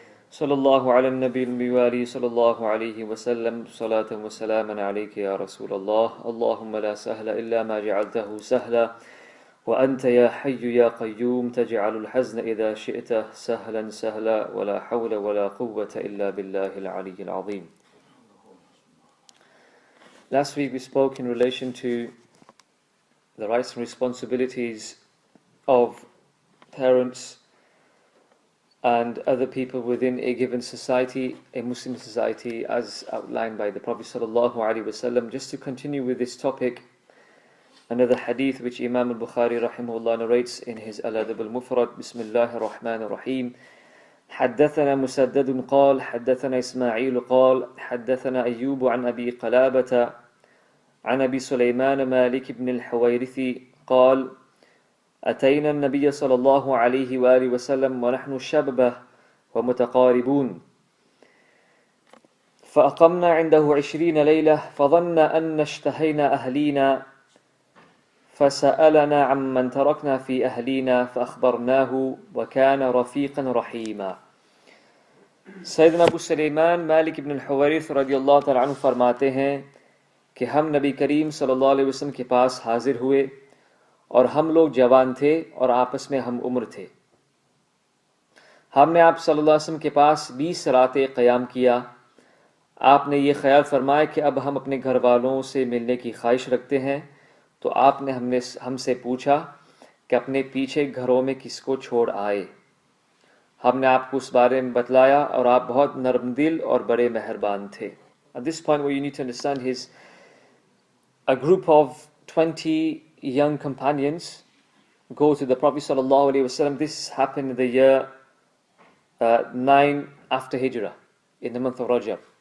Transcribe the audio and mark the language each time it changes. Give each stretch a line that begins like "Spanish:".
Arabic: صلى الله على النبي الموالي صلى الله عليه وسلم صلاة وسلاما عليك يا رسول الله اللهم لا سهل إلا ما جعلته سهلا وأنت يا حي يا قيوم تجعل الحزن إذا شئت سهلا سهلا ولا حول ولا قوة إلا بالله العلي العظيم.
English: Last week we spoke in relation to the rights and responsibilities of parents and other people within a given society, a Muslim society, as outlined by the Prophet sallallahu alaihi wasallam. Just to continue with this topic, another hadith which Imam Al-Bukhari rahimahullah narrates in his Al-Adab Al-Mufrad.
Arabic: Bismillah ar-Rahman ar-Rahim. حدثنا مسدد قال حدثنا إسماعيل قال حدثنا أيوب عن أبي قلابة عن أبي سليمان مالك بن الحويرثي قال أتينا النبي صلى الله عليه وآله وسلم ونحن شببة ومتقاربون فأقمنا عنده 20 ليلة فظن أن اشتهينا أهلينا فسألنا عمن تركنا في أهلينا فأخبرناه وكان رفيقا رحيما.
Hindi: सैयदना अबू सुलेमान मालिक इब्न अल-हुवैरिथ रदियल्लाहु तआला अन्हु फरमाते हैं कि हम नबी करीम सल्लल्लाहु अलैहि वसल्लम के पास हाजिर हुए और हम लोग जवान थे और आपस में हम उम्र थे। हमने आप सल्लल्लाहु अलैहि वसल्लम के पास 20 रातें क़याम किया। आपने ये ख्याल फरमाया कि अब हम अपने घर वालों से मिलने की ख्वाहिश रखते हैं, तो आपने हमसे पूछा कि अपने पीछे घरों में किसको छोड़ आए। हमने आपको उस बारे में बतलाया और आप बहुत नरम दिल और बड़े मेहरबान थे.
English: At this point where you need to understand is a group of 20 young companions go to the Prophet sallallahu alaihi wasallam. This happened in the year 9 after Hijrah, in the month of Rajab.